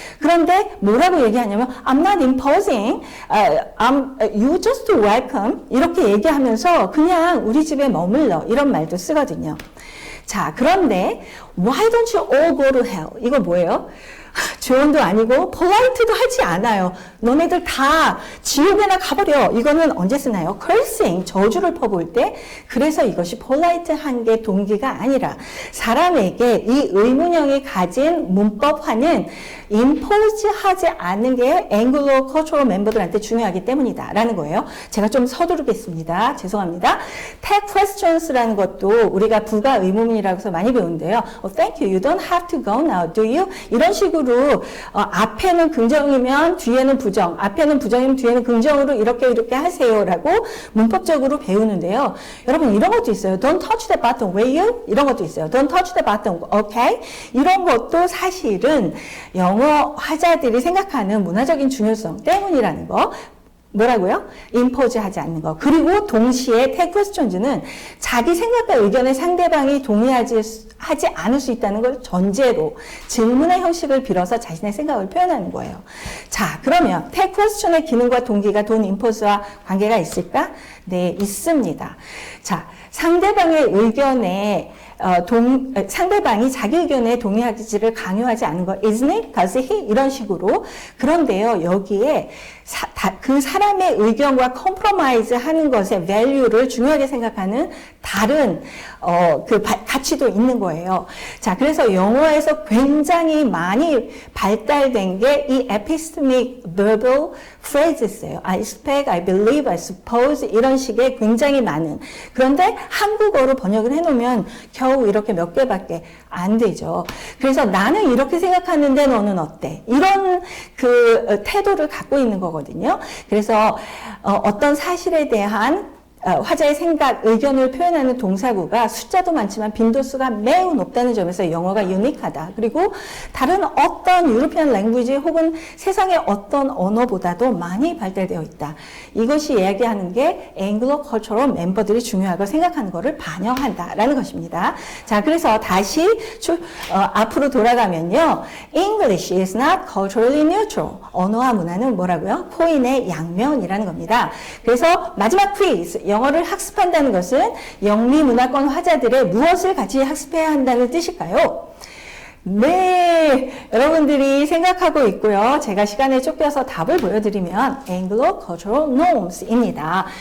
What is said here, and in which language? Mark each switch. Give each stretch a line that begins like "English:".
Korean: 그런데 뭐라고 얘기하냐면
English: I'm not imposing. You just welcome.
Korean: 이렇게 얘기하면서 그냥 우리 집에 머물러. 이런 말도 쓰거든요. 자, 그런데
English: Why don't you all go to hell?
Korean: 이거 뭐예요? 조언도 아니고 polite도 하지 않아요. 너네들 다 지옥에나 가버려. 이거는 언제 쓰나요? cursing, 저주를 퍼부을 때. 그래서 이것이 polite한 게 동기가 아니라 사람에게 이 의문형이 가진 문법화는 impose하지 않는 게 앵글로 cultural 멤버들한테 중요하기 때문이다 라는 거예요. 제가 좀 서두르겠습니다. 죄송합니다. tag questions라는 것도 우리가 부가 의문문이라고 해서 많이 배우는데요.
English: Thank you. You don't have to go now, do you?
Korean: 이런 식으로 앞에는 긍정이면 뒤에는 부정, 앞에는 부정이면 뒤에는 긍정으로 이렇게 하세요라고 문법적으로 배우는데요. 여러분 이런 것도 있어요.
English: Don't touch the button, will you?
Korean: 이런 것도 있어요.
English: Don't touch the button, okay?
Korean: 이런 것도 사실은 영어 화자들이 생각하는 문화적인 중요성 때문이라는 거. 뭐라고요? impose 하지 않는 거. 그리고 동시에 tag questions는 자기 생각과 의견에 상대방이 동의하지 않을 수 있다는 걸 전제로 질문의 형식을 빌어서 자신의 생각을 표현하는 거예요. 자, 그러면 tag question의 기능과 동기가 돈 impose와 관계가 있을까? 네, 있습니다. 자, 상대방의 의견에 상대방이 자기 의견에 동의하기를 강요하지 않는 거,
English: isn't it? does he?
Korean: 이런 식으로. 그런데요, 여기에 그 사람의 의견과 compromise 하는 것의 value를 중요하게 생각하는 다른, 가치도 있는 거예요. 자, 그래서 영어에서 굉장히 많이 발달된 게 이 epistemic verbal phrases예요.
English: I expect, I believe, I suppose
Korean: 이런 식의 굉장히 많은. 그런데 한국어로 번역을 해놓으면 겨우 이렇게 몇 개밖에 안 되죠. 그래서 나는 이렇게 생각하는데 너는 어때? 이런 태도를 갖고 있는 거거든요. 그래서 어떤 사실에 대한 화자의 생각, 의견을 표현하는 동사구가 숫자도 많지만 빈도수가 매우 높다는 점에서 영어가 유니크하다. 그리고 다른 어떤 유로피안 랭귀지 혹은 세상의 어떤 언어보다도 많이 발달되어 있다. 이것이 이야기하는 게 앵글로 컬처럴 멤버들이 중요하고 생각하는 것을 반영한다라는 것입니다. 자, 그래서 다시 앞으로 돌아가면요.
English: English is not culturally neutral.
Korean: 언어와 문화는 뭐라고요? 코인의 양면이라는 겁니다. 그래서 마지막 퀴즈. 영어를 학습한다는 것은 영미 문화권 화자들의 무엇을 같이 학습해야 한다는 뜻일까요? 네, 여러분들이 생각하고 있고요. 제가 시간에 쫓겨서 답을 보여드리면 Anglo Cultural Norms입니다.